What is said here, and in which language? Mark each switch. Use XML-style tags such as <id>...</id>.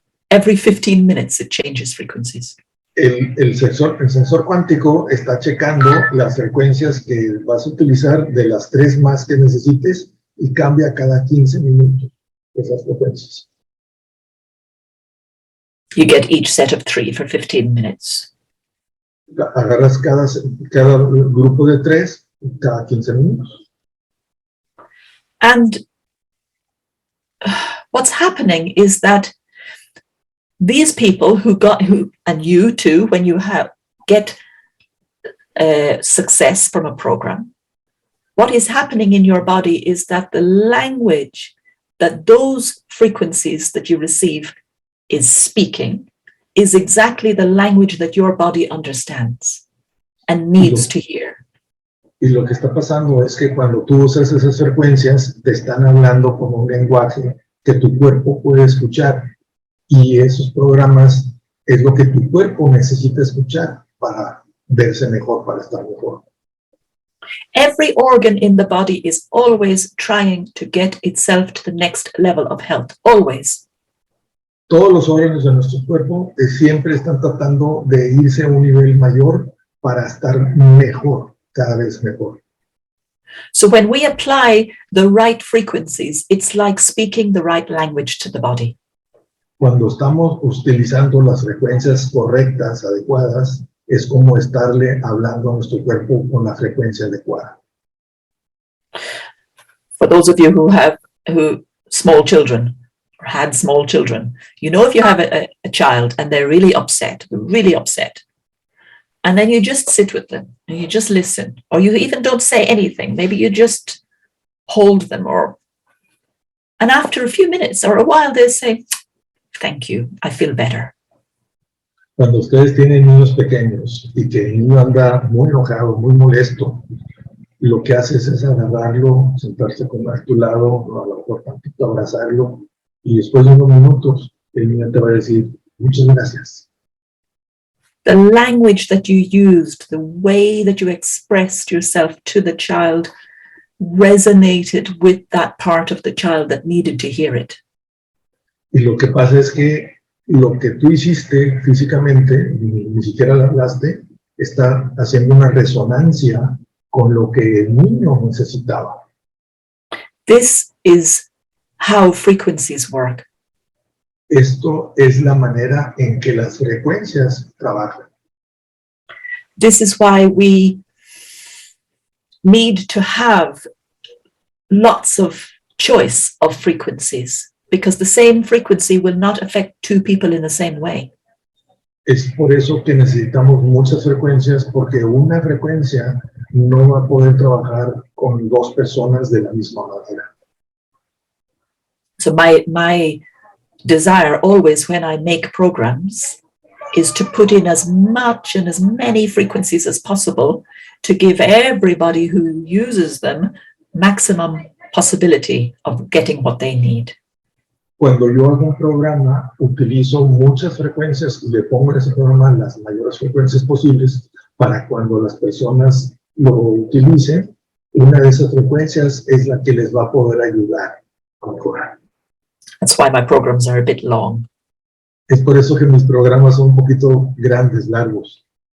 <en>Every 15 minutes it changes frequencies.</en> <es>El sensor cuántico está checando las frecuencias que vas a utilizar de las 3 más que necesites y cambia cada 15 minutos esas frecuencias.</es> <en>You get each set of 3 for 15 minutes.</en> <es>Agarras cada grupo de 3 cada 15 minutos.</es> <en>And what's happening is that these people and you too, when you get success from a program, what is happening in your body is that the language that those frequencies that you receive is speaking is exactly the language that your body understands and needs to hear.</en> <es>Y lo que está pasando es que cuando tú usas esas frecuencias, te están hablando con un lenguaje que tu cuerpo puede escuchar. Y esos programas es lo que tu cuerpo necesita escuchar para verse mejor, para estar mejor.</es> <en>Every organ in the body is always trying to get itself to the next level of health, always.</en> <es>Todos los órganos de nuestro cuerpo siempre están tratando de irse a un nivel mayor para estar mejor, cada vez mejor.</es> <en>So when we apply the right frequencies, it's like speaking the right language to the body.</en> <es>Cuando estamos utilizando las frecuencias correctas, adecuadas, es como estarle hablando a nuestro cuerpo con la frecuencia adecuada.</es> <en>For those of you who have small children or had small children, you know, if you have a child and they're really upset, and then you just sit with them and you just listen, or you even don't say anything, maybe you just hold them, and after a few minutes or a while they say, "Thank you, I feel better."</en> <es>Cuando ustedes tienen niños pequeños y que el niño anda muy enojado, muy molesto, lo que haces es agarrarlo, sentarse a tu lado, a lo mejor tantito abrazarlo, y después de unos minutos el niño te va a decir, muchas gracias.</es> <en>The language that you used, the way that you expressed yourself to the child resonated with that part of the child that needed to hear it.</en> <es>Y lo que pasa es que lo que tú hiciste físicamente, ni siquiera le hablaste, está haciendo una resonancia con lo que el niño necesitaba.</es> <en>This is how frequencies work.</en> <es>Esto es la manera en que las frecuencias trabajan.</es> <en>This is why we need to have lots of choice of frequencies, because the same frequency will not affect two people in the same way.</en> <es>Es por eso que necesitamos muchas frecuencias, porque una frecuencia no va a poder trabajar con dos personas de la misma manera.</es> <en>So my desire always when I make programs is to put in as much and as many frequencies as possible to give everybody who uses them maximum possibility of getting what they need.</en> <es>Cuando yo hago un programa, utilizo muchas frecuencias y le pongo en ese programa las mayores frecuencias posibles para cuando las personas lo utilicen, una de esas frecuencias es la que les va a poder ayudar a mejorar.</es> <en>That's why my programs are a bit long.</en> <es>Es por eso que mis programas son un poquito grandes, largos.</es>